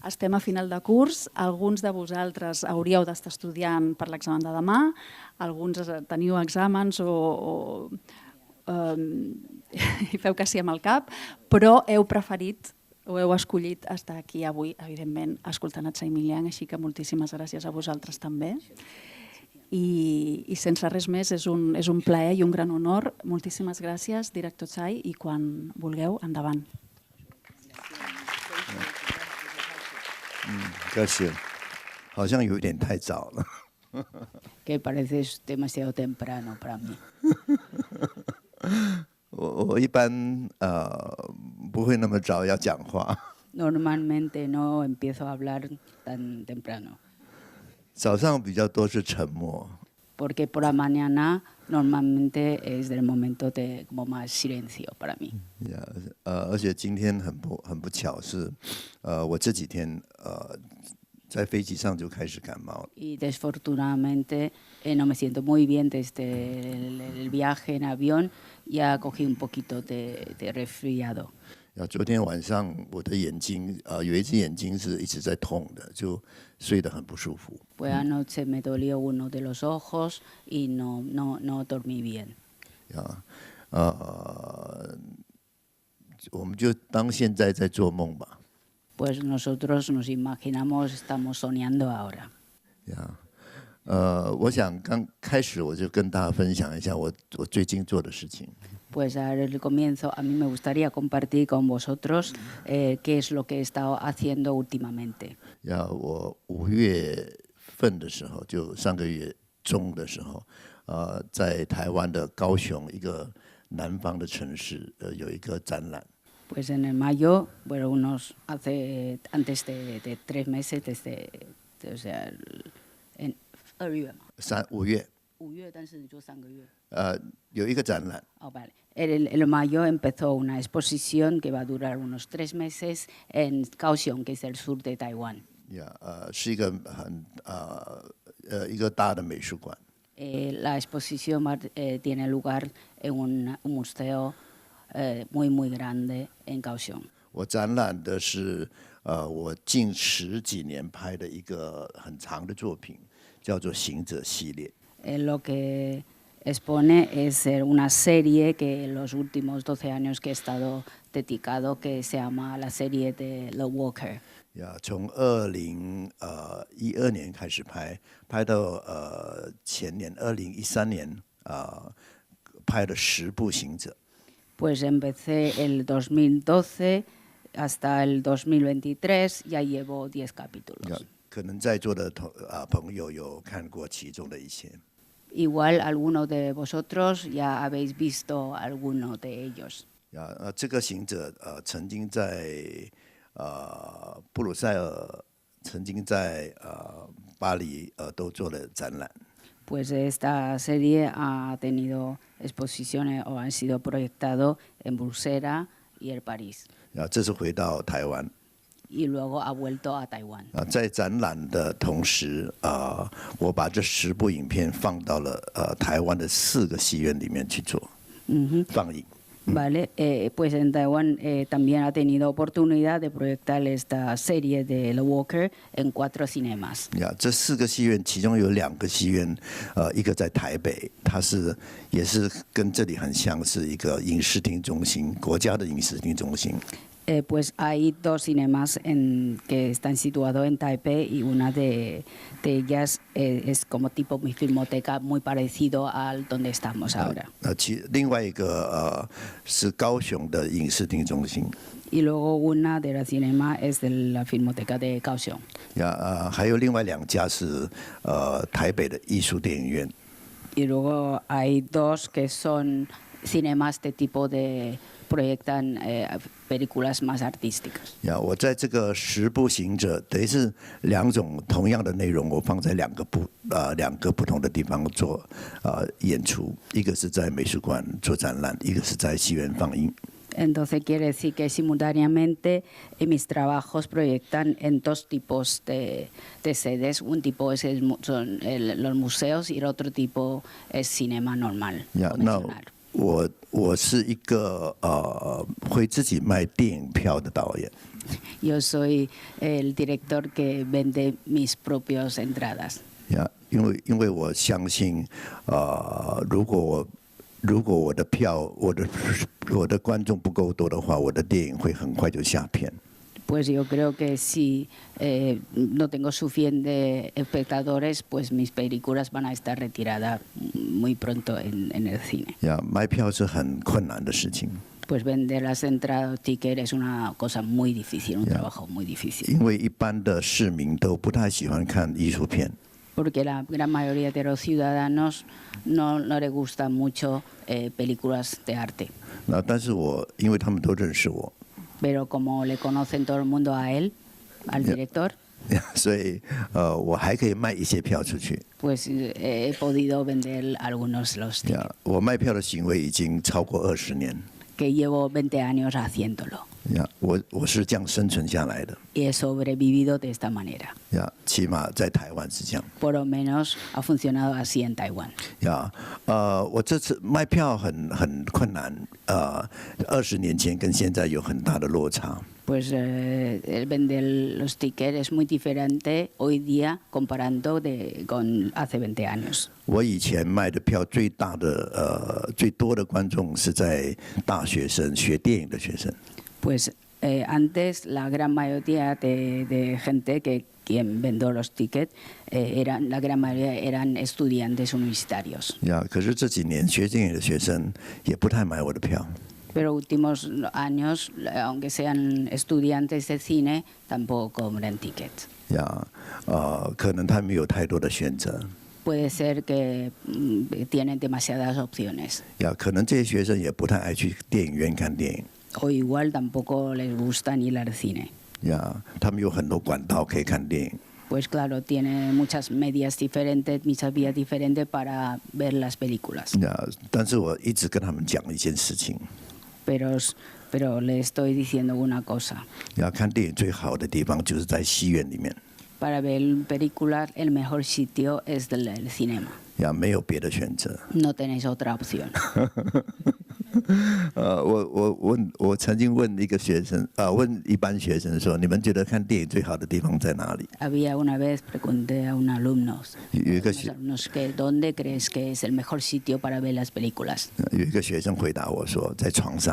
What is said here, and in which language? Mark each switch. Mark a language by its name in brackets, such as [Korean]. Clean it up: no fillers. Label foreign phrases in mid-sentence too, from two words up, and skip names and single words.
[Catalan] Estem a final de curs, alguns de vosaltres hauríeu d'estar estudiant per l'examen de demà, alguns teniu exàmens i feu que sí amb el cap, però heu preferit o heu escollit estar aquí avui, evidentment, escoltant a Tsai Ming-Liang, així que moltíssimes gràcies a vosaltres també. I sense res més, és un plaer i un gran honor. Moltíssimes gràcies, director Tsai, i quan vulgueu, endavant. [Chinese] 可是好像有点太早了。 [Spanish] Que parece demasiado temprano para mí. [Chinese] 我一般不会那么早要讲话。 [Spanish] Normalmente no empiezo a hablar tan temprano. [Chinese] 早上比较多是沉默。 [Spanish] Porque por la mañana normalmente es el momento de como más silencio para mí. [Chinese] 而且今天很不巧是，我这几天在飞机上就开始感冒了。 [Spanish] Y desfortunadamente no me siento muy bien desde el viaje en avión, ya cogí un poquito de resfriado. [Chinese] 昨天晚上我的眼睛有一只眼睛是一直在痛的，就睡得很不舒服。 [Spanish] Pues anoche me dolió uno de los ojos y no dormí bien. [Chinese] 我们就当现在在做梦吧。 [Spanish] Pues nosotros nos imaginamos, estamos soñando ahora. [Chinese] 我想刚开始我就跟大家分享一下我最近做的事情。 [Spanish] Pues al comienzo a mí me gustaría compartir con vosotros qué es lo que he estado haciendo últimamente. [Chinese] 我5月份的时候，就上个月中的时候，在台湾的高雄一个南方的城市有一个展览。 [Spanish] Pues en el mayo, bueno, antes de 3 meses, o sea, en 2 [Chinese] 月嘛 5月。 5月，但是就3个月。有一个展览。 [Spanish] Oh, vale. En mayo empezó una exposición que va a durar unos 3 meses en Kaohsiung, que es el sur de Taiwán. [Chinese] 是一个一个大的美术馆。 [Spanish] La exposición tiene lugar en un museo muy grande en Kaohsiung. [Chinese] 我展览的是我近10几年拍的一个很长的作品，叫做《行者》系列。 [Spanish] Lo que expone es una serie que en los últimos 12 años que he estado dedicado, que se llama la serie de The Walker. [Chinese] 从2012年开始拍到前年2013年拍了10部行者。 [Spanish] Pues empecé el 2012 hasta el 2023, ya llevo 10 capítulos. [Chinese] 可能在座的朋友有看过其中的一些。 [Spanish] Igual alguno de vosotros ya habéis visto alguno de ellos. [Chinese] 这个行者曾经在布鲁塞尔，曾经在巴黎都做了展览。 [Spanish] Pues esta serie ha tenido exposiciones o han sido proyectado en Bruselas y en París. [Chinese] 这是回到台湾。 [Spanish] Y luego ha vuelto a Taiwán. [Chinese] 在展览的同时，我把这10部影片放到了台湾的4个戏院里面去做放映。 [Spanish] Vale, pues en Taiwán también ha tenido oportunidad de proyectar esta serie de The Walker en 4 cinemas. [Chinese] 这4个戏院，其中有2个戏院，一个在台北，它也是跟这里很像，是一个影视厅中心，国家的影视厅中心。 [Spanish] Pues hay 2 cinemas que están situados en Taipei y una de ellas es como tipo mi filmoteca, muy parecido al donde estamos ahora. [Chinese] 另外一个是高雄的影视厅中心。 [Spanish] Y luego una de la cinema es de la filmoteca de Kaohsiung. [Chinese] 还有另外2家是台北的艺术电影院。 [Spanish] Y luego hay 2 que son cinemas de tipo de proyectan películas más artísticas. [Chinese] 我在这个10部行者，等于是2种同样的内容，我放在2个不同的地方做演出，一个是在美术馆做展览，一个是在戏院放映。 [Spanish] Entonces quiere decir que simultáneamente mis trabajos proyectan en 2 tipos de sedes. Un tipo son los museos y el otro tipo es cinema normal. [Chinese] 我是一个会自己卖电影票的导演。 [Spanish] Yo soy el director que vende mis propias entradas. [Chinese] 呀，因为我相信，如果我的票，我的观众不够多的话，我的电影会很快就下片。 [Spanish] Pues yo creo que si no tengo suficientes espectadores, pues mis películas van a estar retiradas muy pronto en el cine. [Chinese] 呀，卖票是很困难的事情。 [Spanish] Pues vender las entradas ticket es una cosa muy difícil, un trabajo muy difícil. [Chinese] 因为一般的市民都不太喜欢看艺术片。 [Spanish] Porque la gran mayoría de los ciudadanos no les gustan mucho películas de arte. [Chinese] 那但是因为他们都认识我， [Spanish] Pero como le conocen todo el mundo a él, al director, [Chinese] 所以我还可以卖一些票出去。 [Spanish] pues he podido vender algunos los tickets. [Chinese] 呀，我卖票的行为已经超过20年。 [Spanish] Que llevo 20 años haciéndolo. [Chinese] 呀，我是这样生存下来的。 [Spanish] Y he sobrevivido de esta manera. [Chinese] 呀，起码在台湾是这样。 [Spanish] Por lo menos ha funcionado así en Taiwán. [Chinese] 呀，我这次卖票很困难。20年前跟现在有很大的落差。 [Spanish] Pues el vender los tickets es muy diferente hoy día comparando con hace 20 años. [Chinese] 我以前卖的票最多的观众是在大学生学电影的学生。 [Spanish] Pues antes la gran mayoría de gente quien vendió los tickets la gran mayoría eran estudiantes universitarios. [Chinese] 呀，可是这几年学电影的学生也不太买我的票。 [Spanish] Pero últimos años, aunque sean estudiantes de cine, tampoco compran tickets. [Chinese] 呀，可能他们没有太多的选择。 [Spanish] Puede ser que tienen demasiadas opciones. [Chinese] 呀，可能这些学生也不太爱去电影院看电影。 [Spanish] O igual tampoco les gusta ir al cine. [Chinese] 呀，他们有很多管道可以看电影。 [Spanish] Pues claro, tiene muchas medias diferentes, muchas vías diferentes para ver las películas. [Chinese] 呀，但是我一直跟他们讲一件事情。 [Spanish] Pero le estoy diciendo una cosa. [Chinese] 要看电影最好的地方就是在戏院里面。 [Spanish] Para ver películas, el mejor sitio es el cinema. [Chinese] 呀，没有别的选择。 [Spanish] No tenéis otra opción. [Chinese] 我曾经问一个学生，问一般学生说，你们觉得看电影最好的地方在哪里？ [Spanish] Había una vez pregunté a unos alumnos, [Chinese] 有一个 [Spanish] que ¿dónde crees que es el mejor sitio para ver las películas? [Chinese] 学生回答我说，在床上。